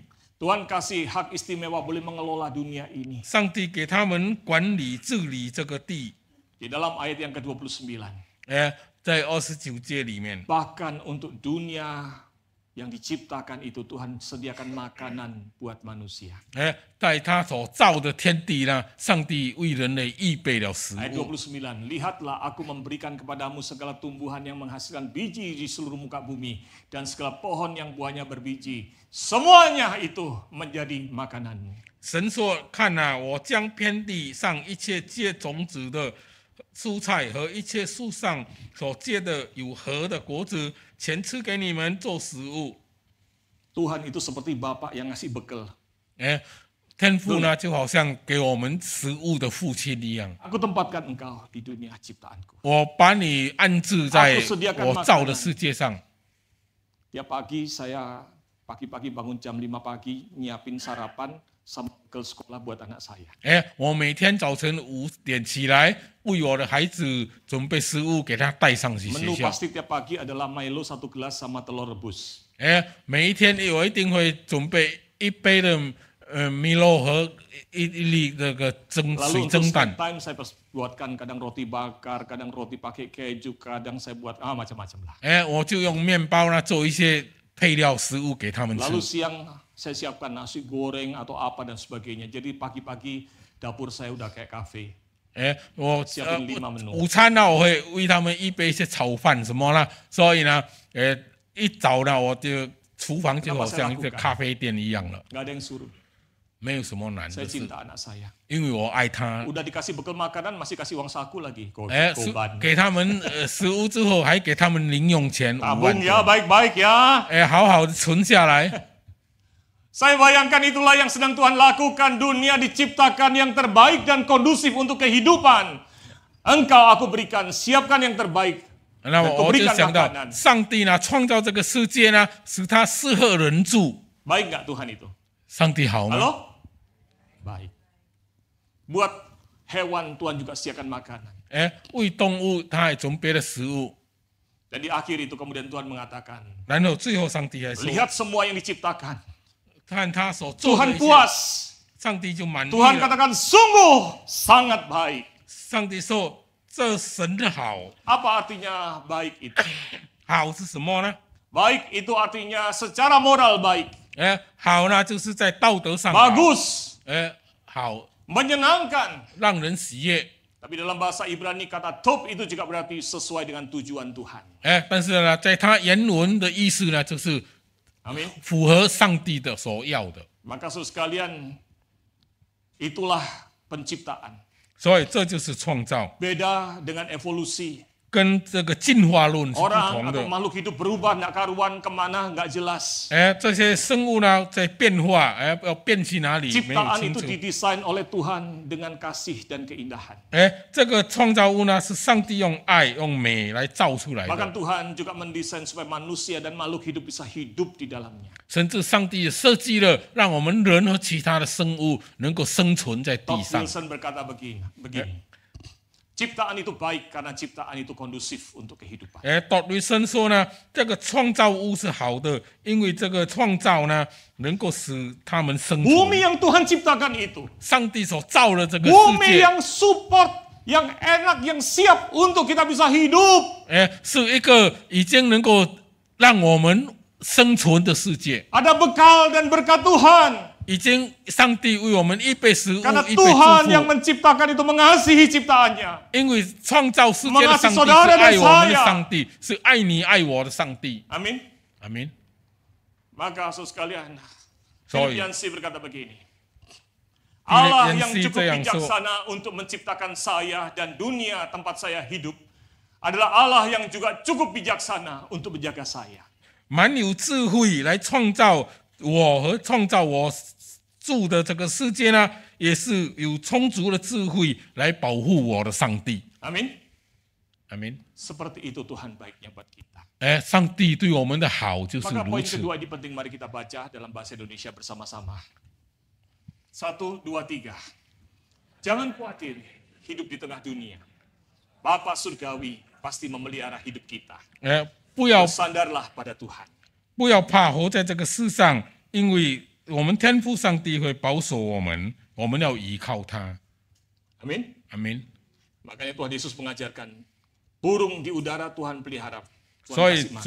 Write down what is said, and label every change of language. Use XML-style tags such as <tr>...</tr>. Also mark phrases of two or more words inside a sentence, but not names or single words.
<id>Tuhan kasih hak istimewa boleh mengelola dunia ini.</id> <zh>上帝给他们管理治理这个地。</zh> <id>Di dalam ayat yang ke-29.</id> <zh>在29节里面，</zh> <id>Bahkan untuk dunia yang diciptakan itu Tuhan sediakan makanan buat manusia.</id> <zh>在他所造的天地呢，上帝为人类预备了食</zh> <id>Ayat</id> <zh>物。</zh> <id>29. Lihatlah aku memberikan kepadamu segala tumbuhan yang menghasilkan biji di seluruh muka bumi. Dan segala pohon yang buahnya berbiji. Semuanya itu menjadi makananmu.</id> <zh>神说：“看啊，我将遍地上一切结种子的蔬菜和一切树上所结的有核的果子，全赐给你们做食物。”</zh> <id>Tuhan itu seperti Bapak yang ngasih bekal.</id> <zh>天父呢，就好像给我们食物的父亲一样。</zh> <id>Aku tempatkan engkau di dunia ciptaanku.</id> <zh>我把你安置在我造的世界上。</zh> <id>Tiap pagi saya pagi-pagi bangun jam 5 pagi nyiapin sarapan sama bekal sekolah buat anak saya.</id> <zh>我每天早晨5点起来，为我的孩子准备食物，给他带上去</zh> <id>Menu</id> <zh>学校。</zh> <id>pasti tiap pagi adalah Milo 1 gelas sama telur rebus.</id> <zh>每一天我一定会准备一杯的米露和一粒那个水</zh> <id>Lalu</id> <zh>蒸</zh> <id>untuk</id> <zh>蛋</zh> <en>snack。time</en> <id>saya buatkan kadang roti bakar, kadang roti pakai keju, kadang saya buat macam-macam lah.</id> <zh>我就用面包呢做一些配料食物给他们</zh> <id>Lalu</id> <zh>吃。</zh> <id>siang saya siapkan nasi goreng atau apa dan sebagainya. Jadi pagi-pagi dapur saya udah kayak kafe.</id> <zh>我</zh> <id>siapin 5 menu.</id> <zh>午餐呢，我会为他们预备一些炒饭什么啦。所以呢，一早呢，我就厨房就好像一个咖啡店一样了。</zh> <id>Gak ada yang suruh.</id> <zh>没有什么难</zh> <id>Saya</id> <zh>的事，</zh> <id>cinta anak saya.</id> <zh>因为我爱他。</zh> <id>Udah dikasih bekal makanan, masih kasih uang saku lagi.</id> <zh>是给他们食物之后，还给他们零用钱5万</zh> <id>Tabung ya,</id> <zh>多，</zh> <id>baik-baik ya.</id> <zh>好好的存下来。</zh> <id>Saya bayangkan itulah yang sedang Tuhan lakukan. Dunia diciptakan yang terbaik dan kondusif untuk kehidupan. Engkau aku berikan, siapkan yang terbaik.</id> <zh>那</zh> <id>Dan kau</id> <zh>我就</zh> <id>berikan</id> <zh>想到，</zh> <id>makanan.</id> <zh>上帝呢创造这个世界呢，使它适合人住。</zh> <id>Baik nggak Tuhan itu?</id> <zh>上帝好吗？</zh> <id>Halo? Baik. Buat hewan Tuhan juga sediakan makanan.</id> <zh>为动物他也准备了食物。</zh> <id>Dan di akhir itu kemudian Tuhan mengatakan,</id> <zh>然后最后上帝还说，</zh> <id>lihat semua yang diciptakan.</id> <zh>看他所做的</zh> <id>Tuhan</id> <zh>一切，</zh> <id>puas.</id> <zh>上帝就满意</zh> <id>Tuhan</id> <zh>了。</zh> <id>katakan sungguh sangat baik.</id> <zh>上帝说这神的好，</zh> <id>Apa artinya baik itu?</id> <zh>好是什么呢？</zh> <id>Baik itu artinya secara moral baik.</id> <zh>好呢就是在道德上好，</zh> <id>Bagus.</id> <zh>好</zh> <id>Menyenangkan.</id> <zh>让人喜悦。</zh> <id>Tapi dalam bahasa Ibrani kata top itu juga berarti sesuai dengan tujuan Tuhan.</id> <zh>但是呢，在他原文的意思呢，就是</zh> <id>Amin.</id> <zh>符合上帝的所要的。</zh> <id>Maka saudara sekalian, itulah penciptaan.</id> <zh>所以这就是创造，</zh> <id>Beda dengan evolusi.</id> <zh>跟这个进化论是不</zh> <id>Orang</id> <zh>同</zh> <id>atau</id> <zh>的。</zh> <id>makhluk hidup berubah, nggak karuan kemana, nggak jelas.</id> <zh>这些生物呢在变化，要变去哪里没有</zh> <id>Ciptaan</id> <zh>清</zh> <id>itu</id> <zh>楚。</zh> <id>didesain oleh Tuhan dengan kasih dan keindahan.</id> <zh>这个创造物呢是上帝用爱、用美来造出来</zh> <id>Bahkan</id> <zh>的，</zh> <id>Tuhan juga mendesain supaya manusia dan makhluk hidup bisa hidup di dalamnya.</id> <zh>甚至上帝也设计了，让我们人和其他的生物能够生存在地</zh> <id>Todd</id> <zh>上。</zh> <id>Wilson berkata begini. Ciptaan itu baik karena ciptaan itu kondusif untuk kehidupan.</id> <zh>朵吕森说呢，这个创造物是好的，因为这个创造呢能够使他们生</zh> <id>Bumi</id> <zh>存。</zh> <id>yang Tuhan ciptakan itu.</id> <zh>上帝所造的这个世</zh> <id>Bumi</id> <zh>界，</zh> <id>yang support, yang enak, yang siap untuk kita bisa hidup.</id> <zh>是一个已经能够让我们生存的世界，</zh> <id>Ada bekal dan berkat Tuhan.</id> <zh>已经上帝为我们预备食物，</zh> <id>Karena</id> <zh>预备祝</zh> <id>Tuhan yang</id> <zh>福。</zh> <id>menciptakan itu mengasihi ciptaannya.</id> <zh>因为创造世界的上帝是</zh> <id>Mengasihi saudara dan</id> <zh>爱我们的</zh> <id>saya.</id> <zh>上帝，是爱你爱我的上帝。</zh> <id>Amin.</id> <zh>阿明。</zh> <id>Maka saudara sekalian, Sorry. Filipiansi berkata begini. Allah yang Filipiansi cukup</id> <zh>这样说。</zh> <id>bijaksana untuk menciptakan saya dan dunia tempat saya hidup adalah Allah yang juga cukup bijaksana untuk menjaga saya.</id> <zh>蛮有智慧来创造我和创造我住的这个世界呢，也是有充足的智慧来保护我的上帝。</zh> <id>Amin.</id> <zh>阿明。</zh> <id>Seperti itu Tuhan baiknya buat kita.</id> <zh>上帝对我们的好就是</zh> <id>Maka</id> <zh>如</zh> <id>poin</id> <zh>此。</zh> <id>kedua ini penting, mari kita baca dalam bahasa Indonesia bersama-sama. 1, 2, 3. Jangan khawatir hidup di tengah dunia. Bapa surgawi pasti memelihara hidup kita.</id> <zh>不要</zh> <id>Bersandarlah pada Tuhan.</id> <zh>不要怕活在这个世上，因为我们天父上帝会保守我们，我们要依靠他。</zh> <id>Amin.</id> <zh>阿明。</zh> <id>Makanya Tuhan Yesus mengajarkan burung di udara Tuhan pelihara. Tuhan</id> <zh>所以</zh> <id>kasih makan.</id>